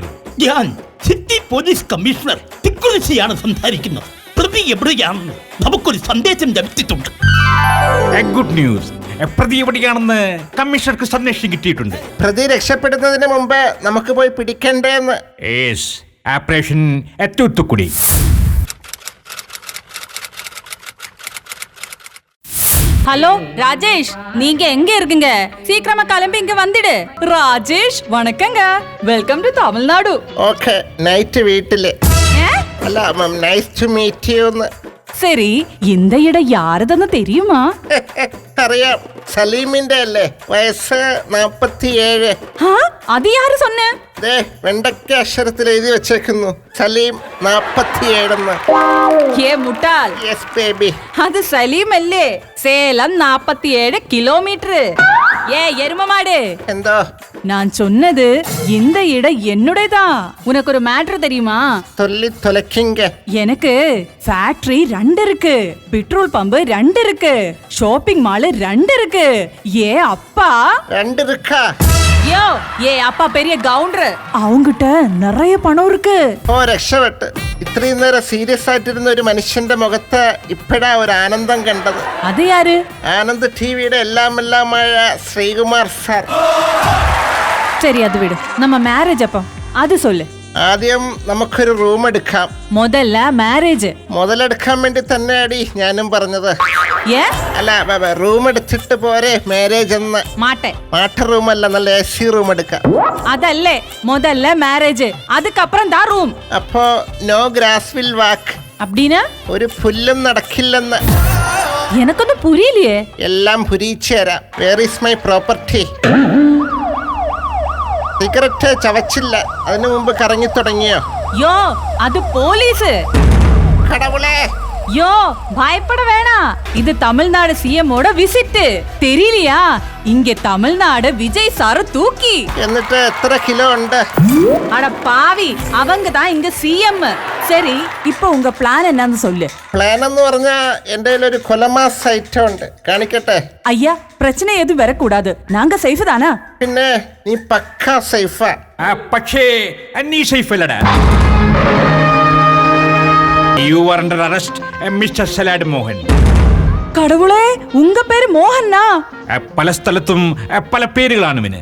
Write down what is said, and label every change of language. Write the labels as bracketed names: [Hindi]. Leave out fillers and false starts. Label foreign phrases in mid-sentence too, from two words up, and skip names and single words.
[Malayalam] ഞാൻ സിറ്റി പോലീസ് കമ്മീഷണർ തിക്കുറിശിയാണ് സംസാരിക്കുന്നത്. പ്രതി എവിടെയാണെന്ന് നമുക്കൊരു സന്ദേശം ലഭിച്ചിട്ടുണ്ട്. [English] good news. [Malayalam] പ്രതി എവിടെയാണെന്ന് കമ്മീഷണർക്ക് സന്ദേശം കിട്ടിയിട്ടുണ്ട്. പ്രതി രക്ഷപ്പെടുന്നതിന് മുമ്പ് നമുക്ക് പോയി പിടിക്കണ്ടേന്ന്. ഓപ്പറേഷൻ തൂത്തുക്കുടി. [Tamil] ஹலோ ராஜேஷ், நீங்க எங்க இருக்கீங்க? சீக்கிரமா கிளம்பி இங்க வந்துடு. ராஜேஷ் வணக்கங்க, [English] welcome to [Tamil] தமிழ்நாடு. [Malayalam] ഓക്കെ, നൈറ്റ് വീട്ടില്. അല്ല, [English] nice to meet you. [Tamil] சரி, இந்த இடம் யாருதுன்னு தெரியுமா? [Malayalam] അറിയാം, സലീമിന്റെ അല്ലേ? വയസ്സ് 47. [Tamil] அது யாரு சொன்ன? [Malayalam] ദേ, വെണ്ടക്ക അക്ഷരത്തിൽ എഴുതി വെച്ചേക്കുന്നു, സലീം 47. [Tamil] ஏ முட்டாள். [English] yes baby. [Tamil] அது சலீம் அல்லே, சேலம் 47 கிலோமீட்டர். ஏ எரும மாடு. [Malayalam] എന്തോ? [Tamil] நான் சொன்னது இந்த இடம் என்னுடையதான். உனக்கு ஒரு மேட்டர் தெரியுமா? തൊല്ലി തൊലക്കിങ്ക. எனக்கு ஃபேக்டரி 2 இருக்கு, பெட்ரோல் பம்பு 2 இருக்கு, [English] shopping mall [Tamil] 2 இருக்கு. ஏ அப்பா 2 இருக்கா? யோ, ஏ அப்பா பெரிய கவுண்டர், அவங்கிட்ட நிறைய பணம் இருக்கு. [Malayalam] ഓ, രക്ഷപ്പെട്ട്. ഇത്രയും നേരം സീരിയസ് ആയിട്ടിരുന്ന ഒരു മനുഷ്യന്റെ മുഖത്ത് ഇപ്പഴാ ഒരു ആനന്ദം കണ്ടത്. [Tamil] അത് யாரு? [Malayalam] ആനന്ദ് ടിവിയുടെ എല്ലാമായ ശ്രീകുമാർ സാർ. [Tamil] சரி, அது விடு. நம்ம மேரேஜ் அப்போ அது சொல்லு. [Malayalam] ആദ്യം നമുക്കൊരു റൂം എടുക്കാം. [Tamil] முதல்ல மேரேஜ். [Malayalam] മുതലെടുക്കാൻ വേണ്ടി തന്നെ അടി ഞാനും പറഞ്ഞത്. [Tamil] ஏ? [Malayalam] അല്ല, റൂം എടുത്തിട്ട് പോരെ മാരേജ് എന്ന്. [Tamil] மாட்டேன். [Malayalam] മാട്ട റൂമല്ല, നല്ല AC റൂം എടുക്കാം. അതല്ലേ, [Tamil] முதல்ல மேரேஜ், அதுக்கப்புறம் தான் ரூம். [Malayalam] അപ്പോ [English] no grass will walk. [Tamil] அப்படினா? [Malayalam] ഒരു പുല്ലും നടക്കില്ലെന്ന്. [Tamil] எனക്കൊന്നും புரியலையே. [Malayalam] എല്ലാം പുരിയിച്ചു തരാം. [English] where is my property? [Malayalam] സിഗരറ്റ് ചവച്ചില്ല, അതിനു മുമ്പ് കറങ്ങി തുടങ്ങിയോ? [Tamil] யோ, அது போலீஸ். കടവുളേ. யோ, பயப்பட வேணாம். இது தமிழ்நாடு CM ஓட விசிட். தெரியலையா? இங்க தமிழ்நாடு விஜய் சார தூக்கி. എന്നിട്ട് എത്ര കിലോ ഉണ്ട്? அட பாவி, அவங்க தான் இங்க CM. சரி, இப்போ உங்க பிளான் என்னன்னு சொல்லு. [Malayalam] പ്ലാൻ എന്ന് പറഞ്ഞാ എന്റെ ഒരു കൊലമാസ് ഐറ്റം ഉണ്ട്, കാണിക്കട്ടെ? [Tamil] ஐயா, பிரச்சனை எதுவும் வரக்கூடாது. நாங்க சேஃப் தானா? [Malayalam] പിന്നെ നീ പക്കാ സേഫാ. പക്ഷേ നീ സേഫ് അല്ലടാ. [English] you are under arrest Mister Salad Mohan. [Tamil] கடவுளே, உங்க பேர் மோகன்னா? [Malayalam] പല സ്ഥലത്തും പല പേരുകളാണ് ഇവന്.